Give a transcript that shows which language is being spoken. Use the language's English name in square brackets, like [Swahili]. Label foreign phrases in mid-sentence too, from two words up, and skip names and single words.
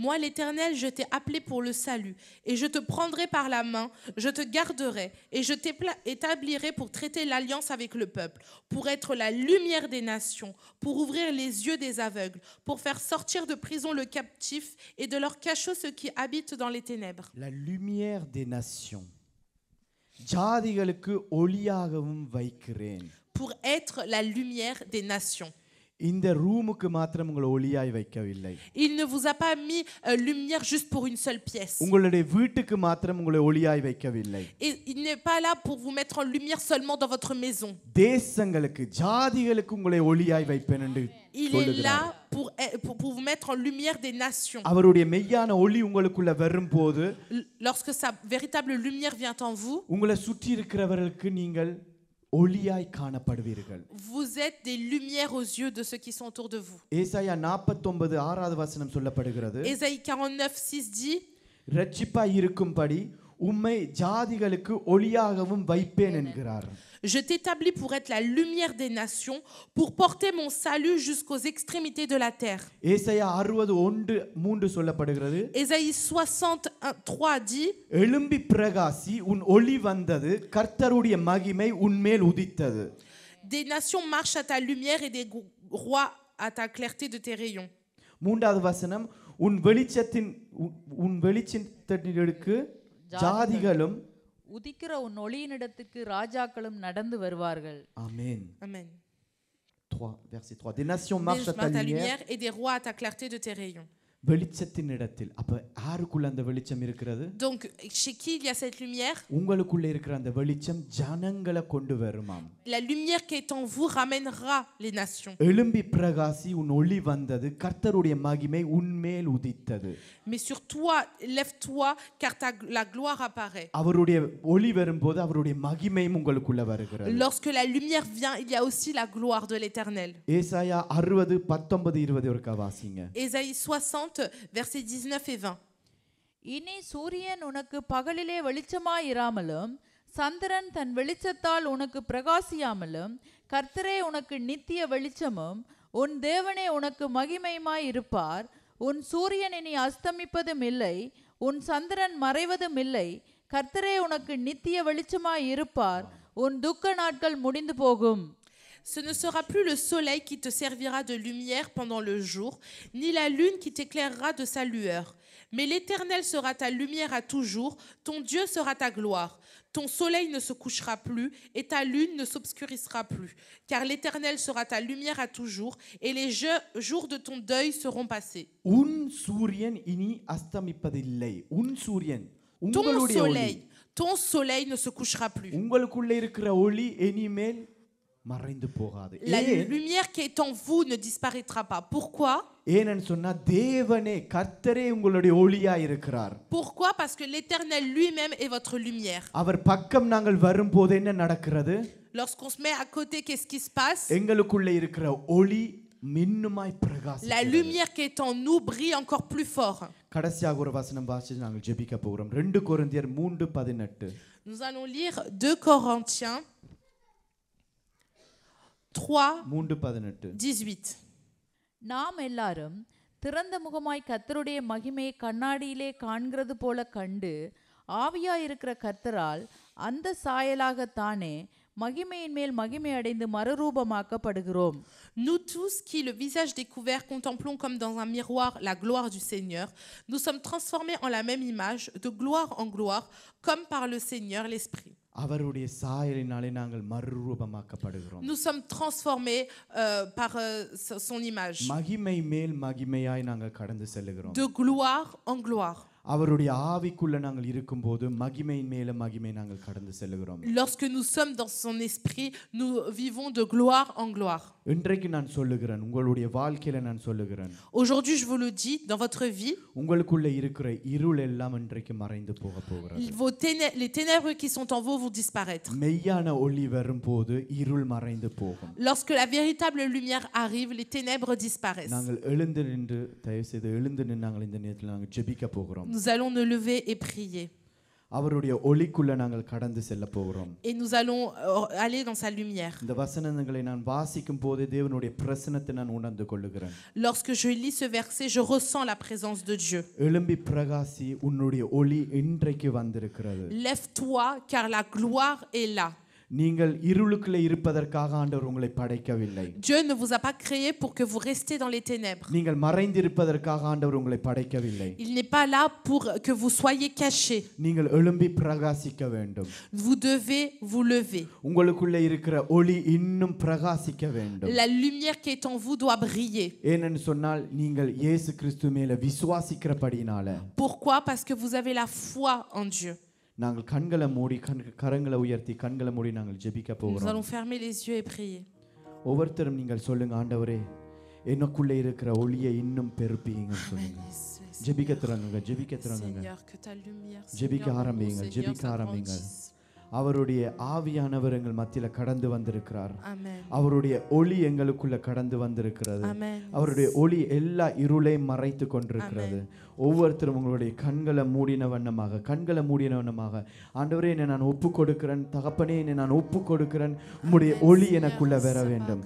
[French] Moi, l'Éternel, je t'ai appelé pour le salut, et je te prendrai par la main, je te garderai, et je t'établirai pour traiter l'alliance avec le peuple, pour être la lumière des nations, pour ouvrir les yeux des aveugles, pour faire sortir de prison le captif et de leur cachot ceux qui habitent dans les ténèbres. La lumière des nations. [Tamil] ஜாதிகளுக்கு ஒளியாகவும் வைக்கிறேன். [French] Pour être la lumière des nations. [Tamil] இந்த ரூமுக்கு மாத்திரம் உங்களை ஒளியாய் வைக்கவில்லை. [French] Il ne vous a pas mis lumière juste pour une seule pièce. [Tamil] உங்களுடைய வீட்டுக்கு மாத்திரம் உங்களை ஒளியாய் வைக்கவில்லை. [French] Et il n'est pas là pour vous mettre en lumière seulement dans votre maison. [Tamil] தேசங்களுக்கு ஜாதிகளுக்கு உங்களை ஒளியாய் வைப்பேன் என்று [French] Il est là pour vous mettre en lumière des nations. [Tamil] அவருடைய மெய்யான ஒளி உங்களுக்குள்ள வரும்போது [French] Lorsque sa véritable lumière vient en vous, [Tamil] உங்களை சுற்றி இருக்கிறவர்களுக்கு நீங்கள் ஒளியாய் காணப்படுவீர்கள். [French] Vous êtes des lumières aux yeux de ceux qui sont autour de vous. [Tamil] ஏசாயா 49 6வது வசனம் சொல்லப்படுகிறது. [French] Ésaïe 49:6 dit, [Tamil] இரட்சிப்பாய் இருக்கும்படி உம்மை ஜாதிகளுக்கு ஒளியாகவும் வைப்பேன் என்கிறார். [French] Je t'établis pour être la lumière des nations, pour porter mon salut jusqu'aux extrémités de la terre. [Tamil] ஏசாயா 60:1-3 சொல்லப்படுகிறது. [French] Ésaïe 60:3 dit, [Tamil] எழும்பி பிரகாசி உன் ஒளி வந்தது கர்த்தருடைய மகிமை உன்மேல் உதித்தது. [French] Des nations marchent à ta lumière et des rois à ta clarté de tes rayons. [Tamil] 3வது வசனம் உன் வெளிச்சத்திற்கு ஜாதிகளும் உதிக்கிற உன் ஒளியினிடத்துக்கு ராஜாக்களும் நடந்து வருவார்கள். ஆமென். [French] Amen. 3 verset 3 des nations Des marchent à ta lumière et des rois à ta clarté de tes rayons. [Tamil] வெளிச்சத்தின் இடத்தில். அப்ப யாருக்குள்ள அந்த வெளிச்சம் இருக்கிறது? [French] Donc chez qui il y a cette lumière? [Tamil] உங்களுக்குள்ள இருக்கிற அந்த வெளிச்சம் ஜனங்களை கொண்டு வருமாம். [French] La lumière qui est en vous ramènera les nations. [Tamil] எழும்பி பிரகாசி உன் ஒளி வந்தது கர்த்தருடைய மகிமை உன்மேல் உதித்தது. [French] Mais sur toi, lève-toi car la gloire apparaît. [Tamil] அவருடைய ஒளி வரும்போது அவருடைய மகிமையும் உங்களுக்குள்ள வருகிறது. [French] Lorsque la lumière vient, il y a aussi la gloire de l'Éternel. [Tamil] ஏசாயா 60:19-20 ஒருக்கா வாசிங்க. [French] Ésaïe 60 versets 19 et 20. [Tamil] இனி சூரியன் உனக்கு பகலிலே வெளிச்சமாயிராமலும் சந்திரன் தன் வெளிச்சத்தால் உனக்கு பிரகாசியாமலும் கர்த்தரே உனக்கு நித்திய வெளிச்சமும் உன் தேவனே உனக்கு மகிமையுமாய் இருப்பார். உன் சூரியன் இனி அஸ்தமிப்பதும் இல்லை, உன் சந்திரன் மறைவதும் இல்லை. கர்த்தரே உனக்கு நித்திய வெளிச்சமாய் இருப்பார். உன் துக்க நாட்கள் முடிந்து போகும். [French] Ce ne sera plus le soleil qui te servira de lumière pendant le jour, ni la lune qui t'éclairera de sa lueur. Mais l'Éternel sera ta lumière à toujours, ton Dieu sera ta gloire. Ton soleil ne se couchera plus et ta lune ne s'obscurcira plus, car l'Éternel sera ta lumière à toujours et les jours de ton deuil seront passés. [Tamil] உன் சூரியன் இனி அஸ்தமிப்பதில்லை. உன் சூரியன் உங்களுடைய ஒளி. [French] Ton soleil ne se couchera plus. [Tamil] உங்களுக்குள்ள இருக்கிற ஒளி இனிமேல் மறைந்து போகாது. [French] La lumière qui est en vous ne disparaîtra pas. Pourquoi? [Tamil] ஏனென்னு சொன்னா தேவனே கர்த்தரே உங்களுடைய ஒளியாய் இருக்கிறார். [French] Pourquoi? Parce que l'Éternel lui-même est votre lumière. [Tamil] அவர் பக்கம் நாங்கள் வரும்போது என்ன நடக்கிறது? [French] Lorsqu'on se met à côté, qu'est-ce qui se passe? [Tamil] எங்களுக்குள்ள இருக்கிற ஒளி மின்னுமாய் பிரகாசிக்கிறது. [French] La lumière qui est en nous brille encore plus fort. [Tamil] கடைசியாக ஒரு வசனம் வாசிச்சு நாங்கள் ஜெபிக்க போகிறோம். 2 கொரிந்தியர் 3:18. [French] Nous allons lire 2 Corinthiens 3:18. [Tamil] நாம் எல்லாரும் திறந்த முகமாய் கர்த்தருடைய மகிமையை கண்ணாடியிலே காண்கிறது போல கண்டு ஆவியாயிருக்கிற கர்த்தரால் அந்த சாயலாகத்தானே மகிமையின் மேல் மகிமை அடைந்து மறுரூபமாக்கப்படுகிறோம். [French] Nous tous qui, le visage découvert, contemplons comme dans un miroir la gloire du Seigneur, nous sommes transformés en la même image, de gloire en gloire, comme par le Seigneur l'Esprit. [Tamil] அவருடைய சாயலினாலே நாங்கள் மறுரூபமாக்கப்படுகிறோம். [French] Nous sommes transformés par son image. [Tamil] மகிமை மேல் மகிமையாய் நாங்கள் கடந்து செல்கிறோம். [French] De gloire en gloire. [Tamil] அவருடைய ஆவிக்குள்ள நாங்கள் இருக்கும்போது மகிமையின் மேல மகிமை நாங்கள் கடந்து செல்கிறோம். [French] Lorsque nous sommes dans son esprit, nous vivons de gloire en gloire. [Tamil] இன்றைக்கு நான் சொல்லுகிறேன், உங்களுடைய வாழ்க்கையில நான் சொல்லுகிறேன், [French] Aujourd'hui, je vous le dis, dans votre vie, [Tamil] உங்களுக்குள்ள இருக்கிற இருள் எல்லாம் இன்றைக்கு மறைந்து போக போகிறது. [French] les ténèbres qui sont en vous vont disparaître. [Tamil] மெய்யான ஒளி வரும்போது இருள் மறைந்து போகும். [French] Lorsque la véritable lumière arrive, les ténèbres disparaissent. [Tamil] நாங்கள் எழுந்து நின்று தயவு செய்து எழுந்து நின்று நாங்கள் இந்த நேரத்தில் நாங்கள் ஜெபிக்க போகிறோம். [French] Nous allons nous lever et prier. [Tamil] அவருடைய ஒளிக்குள்ள நாங்கள் கடந்து செல்ல போகிறோம். [French] Et nous allons aller dans sa lumière. [Tamil] இந்த வசனங்களை நான் வாசிக்கும் போது தேவனுடைய பிரசன்னத்தை நான் உணர்ந்து கொள்ளுகிறேன். [French] Lorsque je lis ce verset, je ressens la présence de Dieu. [Tamil] எழும்பி பிரகாசி, உன்னுடைய ஒளி இன்றைக்கு வந்திருக்கிறது. [French] Lève-toi car la gloire est là. [Tamil] நீங்கள் இருளுக்குள்ளே இருப்பதற்காக ஆண்டவர் உங்களை படைக்கவில்லை. [French] Dieu ne vous a pas créé pour que vous restiez dans les ténèbres. [Tamil] நீங்கள் மறைந்திருப்பதற்காக ஆண்டவர் உங்களை படைக்கவில்லை. [French] Il n'est pas là pour que vous soyez cachés. [Tamil] நீங்கள் எழும்பி பிரகாசிக்க வேண்டும். [French] Vous devez vous lever. [Tamil] உங்களுக்குள்ளே இருக்கிற ஒளி இன்னும் பிரகாசிக்க வேண்டும். [French] La lumière qui est en vous doit briller. [Tamil] ஏனென்று சொன்னால் நீங்கள் இயேசு கிறிஸ்து மேல விசுவாசிக்கிறபடினால. [French] Pourquoi? Parce que vous avez la foi en Dieu. [Tamil] நாங்கள் கண்களை மூடி கரங்களை உயர்த்தி கண்களை மூடி நாங்கள் ஜெபிக்க [French] Nous [Tamil] போகிறோம். [French] allons fermer les yeux et prier. [Tamil] ஒவ்வொருத்தரும் நீங்கள் சொல்லுங்க, ஆண்டவரே எனக்குள்ளே இருக்கிற ஒளியை இன்னும் பெருப்பிங்கன்னு சொல்லுங்க. ஜெபிக்க தொடங்குங்க, ஜெபிக்க தொடங்குங்க. [French] Seigneur, que ta lumière, [Tamil] ஜெபிக்க [French] Seigneur, [Tamil] ஆரம்பிங்க, [French] Seigneur, [Tamil] ஜெபிக்க ஆரம்பிங்க. [French] s'agrandisse. [Tamil] அவருடைய ஆவியானவர் எங்கள் மத்தியில கடந்து வந்திருக்கிறார். [French] Amen. [Tamil] அவருடைய ஒளி எங்களுக்குள்ள கடந்து வந்திருக்கிறது. [French] Amen. [Tamil] அவருடைய ஒளி எல்லா இருளையும் மறைத்து கொண்டிருக்கிறது. ஒவ்வொருத்தரும் உங்களுடைய கண்களை மூடின வண்ணமாக ஆண்டவரே என்னை நான் ஒப்பு கொடுக்கிறேன், தகப்பனே என்னை நான் ஒப்பு கொடுக்கிறேன், உம்முடைய ஒளி எனக்குள்ள வர வேண்டும்.